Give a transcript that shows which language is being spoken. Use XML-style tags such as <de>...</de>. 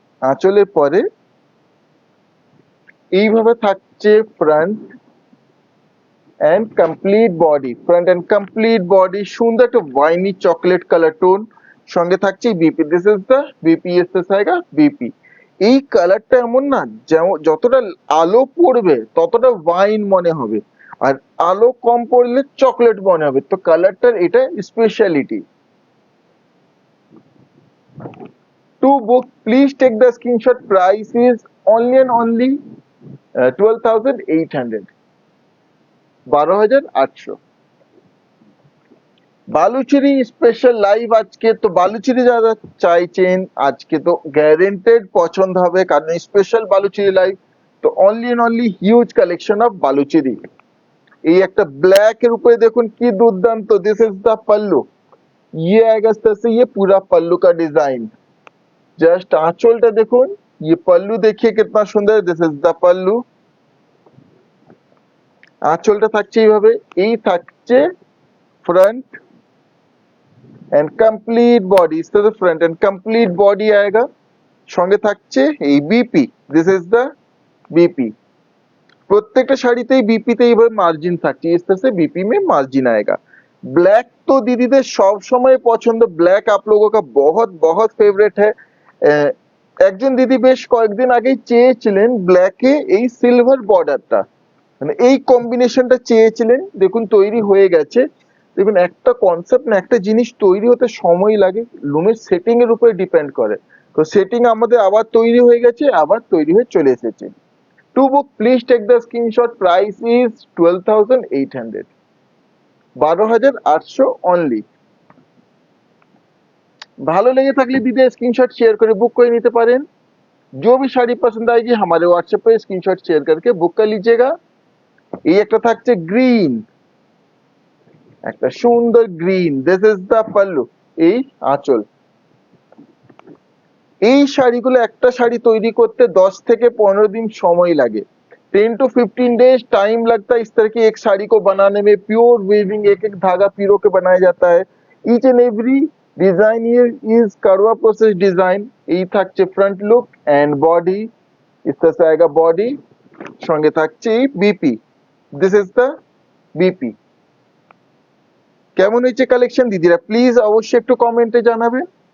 <bn>আঁচলের পরে এইভাবে থাকছে front end complete body, front end complete body সুন্দর একটা ওয়াইনি চকলেট কালার টোন, সঙ্গে থাকছে BP,</bn> <en>this is the BP,</en> <bn>S আएगा BP. এই কালারটা এমন না, যেমন যতটা আলো পড়বে ততটা ওয়াইন মনে হবে, আর আলো কম পড়লে চকলেট মনে হবে, তো কালারটার এটা speciality.</bn> <en>To book, please take the screenshot, price is only and only 12,800, 12,800।</en> <bn>Baluchari special live আজকে, তো বালুচরি যারা চাইছেন আজকে তো গ্যারেন্টেড পছন্দ হবে, কারণ স্পেশাল বালুচরি লাইভ, তো</bn> <en>Only and only huge collection of Baluchari.</en> <bn>এই একটা ব্ল্যাক এর উপরে দেখুন কি দুর্দান্ত,</bn> <hi>দিস ইজ দা पल्लू, ये आएगा इस तरह से, ये पूरा पल्लू का डिजाइन। जस्ट आंचलটা দেখুন, ये पल्लू देखिए कितना सुंदर, दिस इज द पल्लू।</hi> <bn>আঁচলটা থাকছে এইভাবে, এই থাকছে फ्रंट एंड कंप्लीट बॉडी,</bn> <hi>इस तरह से फ्रंट एंड कंप्लीट बॉडी आएगा,</hi> <bn>সঙ্গে থাকছে এই BP, this is the BP. প্রত্যেকটা শাড়িতেই বিপিতে এইভাবে মার্জিন থাকছে,</bn> <hi>इस तरह से बीपी में मार्जिन आएगा। ब्लैक तो दीदीদের</hi> <bn>সব সময় পছন্দ,</bn> <hi>ব্ল্যাক आप लोगों का बहुत बहुत फेवरेट है।</hi> <bn>একজন দিদি বেশ কয়েকদিন আগেই চেয়েছিলেন ব্ল্যাকে এই সিলভার বর্ডারটা, মানে এই কম্বিনেশনটা চেয়েছিলেন, দেখুন তৈরি হয়ে গেছে। দেখুন একটা কনসেপ্ট না, একটা জিনিস তৈরি হতে সময় লাগে, লুমের সেটিং এর উপরে ডিপেন্ড করে, তো সেটিং আমাদের আবার তৈরি হয়ে গেছে, আবার তৈরি হয়ে চলে এসেছে।</bn> <en>To book please take the screenshot, price is 12,800, 12,800 অনলি।</en> <bn>ভালো লেগে থাকলে দিদি स्क्रीनशॉट शेयर করে बुक করে নিতে পারেন।</bn> <hi>जो भी साड़ी पसंद आएगी हमारे व्हाट्सएप पे स्क्रीनशॉट शेयर करके बुक कर लीजिएगा।</hi> <bn>এই একটা থাকছে গ্রিন, একটা সুন্দর green, this is the pallu, এই আঁচল। এই শাড়িগুলো একটা শাড়ি তৈরি করতে 10 থেকে 15</bn> <hi>दिन समय लगे, 10 to 15 डेज टाइम लगता है इस तरह की एक साड़ी को बनाने में। प्योर वीविंग, एक एक धागा पिरो के बनाया जाता है।</hi> <en>Each and every design here is करवा process design.</en> <bn>এই থাকছে ফ্রন্ট লুক এন্ড বডি,</bn> <hi>इस तरह से आएगा बॉडी,</hi> <bn>সঙ্গে থাকছে BP, this is the BP. কেমন হয়েছে কালেকশন দিদিরা প্লিজ অবশ্যই একটু কমেন্টে জানাবেন।</bn>